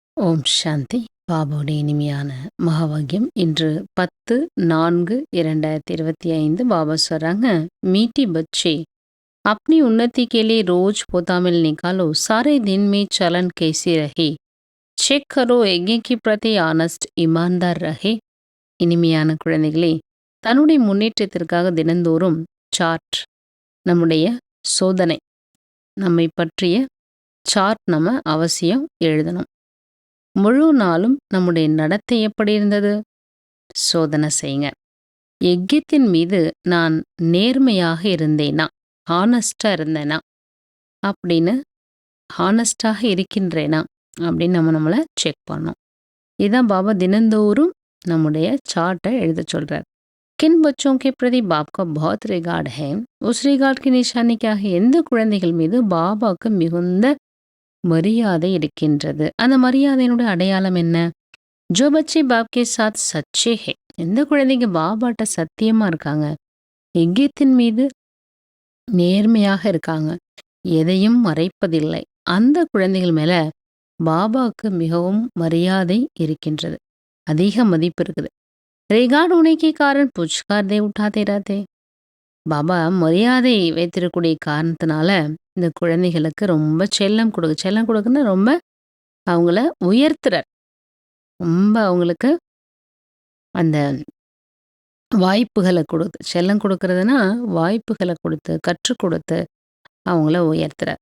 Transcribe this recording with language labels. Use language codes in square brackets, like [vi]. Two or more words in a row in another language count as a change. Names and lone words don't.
[ta] ஓம் சாந்தி. பாபாவுடைய இனிமையான மகாவாக்கியம். இன்று 10/4/2025 பாபா சொல்றாங்க, [hi] मीठी बच्चे अपनी उन्नति के लिए रोज पोतामिल निकालो, सारे दिन में चलन कैसी रहे, चेक करो एंगे प्रति ऑनेस्ट ईमानदार रहे. [ta] இனிமையான குழந்தைகளே, தன்னுடைய முன்னேற்றத்திற்காக தினந்தோறும் சார்ட், நம்முடைய சோதனை, நம்மை பற்றிய சார்ட் நம்ம அவசியம் எழுதணும். முழு நாளும் நம்முடைய நடத்தை எப்படி இருந்தது சோதனை செய்யுங்க. யஜ்யத்தின் மீது நான் நேர்மையாக இருந்தேனா, ஹானஸ்டா இருந்தேனா அப்படின்னு, ஹானஸ்டாக இருக்கின்றேனா அப்படின்னு நம்மளை செக் பண்ணோம். இதுதான் பாபா தினந்தோறும் நம்முடைய சார்ட்டை எழுத சொல்றார். [hi] किन बच्चों के प्रति बाप का बहुत रिगार्ड है, उस रिगार्ड की निशानी क्या है? [ta] எந்த குழந்தைகள் மீது பாபாவுக்கு மிகுந்த மரியாதை இருக்கின்றது, அந்த மரியாதையினுடைய அடையாளம் என்ன? [hi] जो बच्चे बाप के साथ सच्चे हैं, [ta] எந்த குழந்தைங்க பாபாட்ட சத்தியமா இருக்காங்க, யஜ்யத்தின் மீது நேர்மையாக இருக்காங்க, எதையும் மறைப்பதில்லை, அந்த குழந்தைகள் மேல பாபாவுக்கு மிகவும் மரியாதை இருக்கின்றது, அதிக மதிப்பு இருக்குது. [hi] रिगार्ड होने के कारण पुचकार दे उठाते रहते. [ta] பாபா மரியாதை வைத்திருக்கக்கூடிய காரணத்தினால இந்த குழந்தைகளுக்கு ரொம்ப செல்லம் கொடுக்குன்னு ரொம்ப அவங்கள உயர்த்துறார். ரொம்ப அவங்களுக்கு அந்த வாய்ப்புகளை கொடுத்து, செல்லம் கொடுக்கறதுனா வாய்ப்புகளை கொடுத்து, கற்றுக் கொடுத்து அவங்கள உயர்த்துறார்.